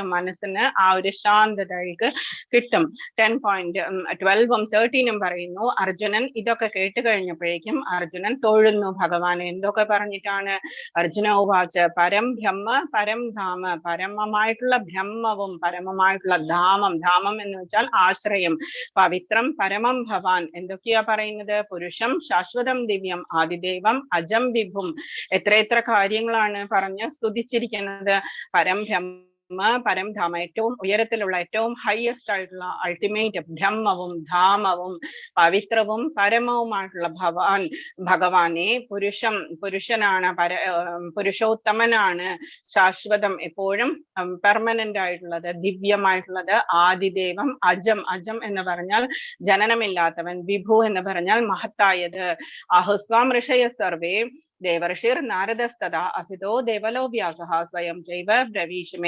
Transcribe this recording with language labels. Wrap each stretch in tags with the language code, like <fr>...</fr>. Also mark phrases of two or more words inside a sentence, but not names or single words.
<ml>മനസ്സിന് ആ ഒരു ശാന്തത അയാൾക്ക് കിട്ടും. 10.12 13 പറയുന്നു, അർജുനൻ ഇതൊക്കെ കേട്ട് കഴിഞ്ഞപ്പോഴേക്കും അർജുനൻ തൊഴുന്നു ഭഗവാനെ. എന്തൊക്കെ പറഞ്ഞിട്ടാണ്?</ml> <sa>അർജുന ഉവാച പരം ബ്രഹ്മ പരം ധാമ,</sa> <ml>പരമമായിട്ടുള്ള ബ്രഹ്മവും പരമമായിട്ടുള്ള ധാമം, ധാമം എന്ന് വെച്ചാൽ ആശ്രയം,</ml> <sa>പവിത്രം പരമം ഭവാൻ.</sa> <ml>എന്തൊക്കെയാ പറയുന്നത്?</ml> <sa>പുരുഷം ശാശ്വതം ദിവ്യം ആദിദേവം അജം വിഭും.</sa> <ml>എത്ര കാര്യങ്ങളാണ് പറഞ്ഞ് സ്തുതിച്ചിരിക്കുന്നത്.</ml> <sa>പരം പരം ധാമ,</sa> <ml>ഏറ്റവും ഉയരത്തിലുള്ള ഏറ്റവും ഹയസ്റ്റ് ആയിട്ടുള്ള അൾട്ടിമേറ്റ് ബ്രഹ്മവും ധാമവും പവിത്രവും പരമവുമായിട്ടുള്ള ഭഗവാനെ പുരുഷനാണ്, പുരുഷോത്തമനാണ്, ശാശ്വതം എപ്പോഴും പെർമനന്റ് ആയിട്ടുള്ളത്, ദിവ്യമായിട്ടുള്ളത്,</ml> <sa>ആദിദേവം അജം</sa> <ml>എന്ന് പറഞ്ഞാൽ ജനനമില്ലാത്തവൻ, വിഭു എന്ന് പറഞ്ഞാൽ മഹത്തായത്,</ml> <sa>ആഹുസ്വാം ഋഷയ സർവേ ദേവർഷിർ നാരദസ്തഥാ അസിതോ ദേവലോ വ്യാസഃ സ്വയം ജൈവ ബ്രവീഷമേ.</sa>